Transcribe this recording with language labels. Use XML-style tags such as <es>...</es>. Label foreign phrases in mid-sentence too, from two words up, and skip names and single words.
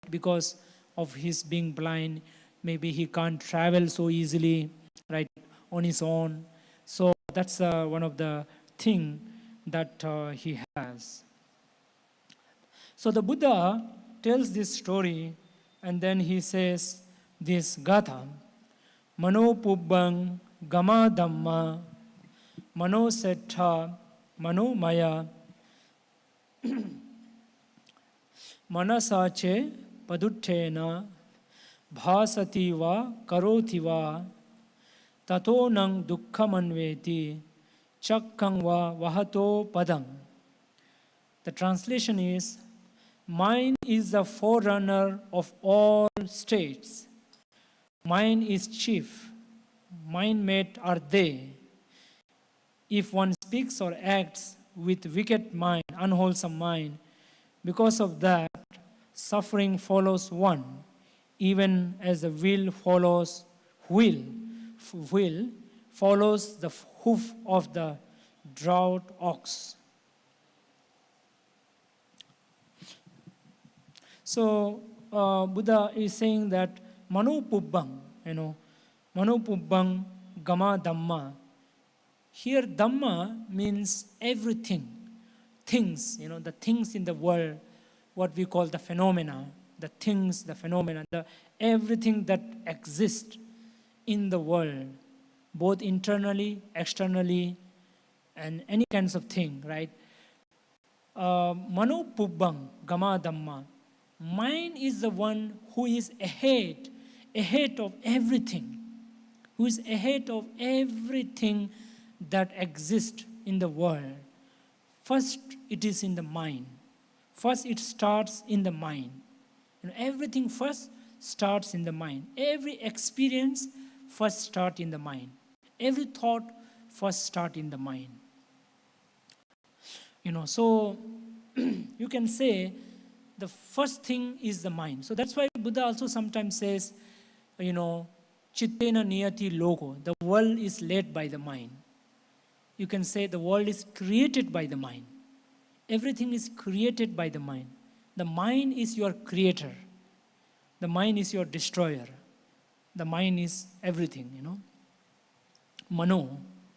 <en>Because of his being blind, maybe he can't travel so easily, right, on his own. So that's one of the thing that he has. So the Buddha tells this story, and then he says this gatha,</en> <pi>Mano pubbang gama dhamma, mano settha, mano maya, manasache paduttena, bhasati va karoti va, tato nang dukkhamanveti, chakkang va vahato padang.</pi> <en>The translation is, mind is the forerunner of all states. Mind is chief. Mind-mate are they. If one speaks or acts with wicked mind, unwholesome mind, because of that, suffering follows one, even as the will follows the hoof of the draught ox. So Buddha is saying that</en> <pi>Mano pubbang, Mano pubbang gama dhamma.</pi> <en>Here dhamma means everything, things, the things in the world, what we call the phenomena, the things, the phenomena, everything that exists in the world, both internally, externally, and any kinds of thing, right?</en> <pi>Mano pubbang gama dhamma.</pi> <en>Mind is the one who is ahead of everything, who is ahead of everything that exists in the world. First, it is in the mind. First, it starts in the mind. Everything first starts in the mind. Every experience first starts in the mind. Every thought first starts in the mind. So you can say the first thing is the mind. So that's why Buddha also sometimes says,</en> <pi>chittena niyati loko.</pi> <en>The world is led by the mind. You can say the world is created by the mind. Everything is created by the mind. The mind is your creator. The mind is your destroyer. The mind is everything, Mano.</en>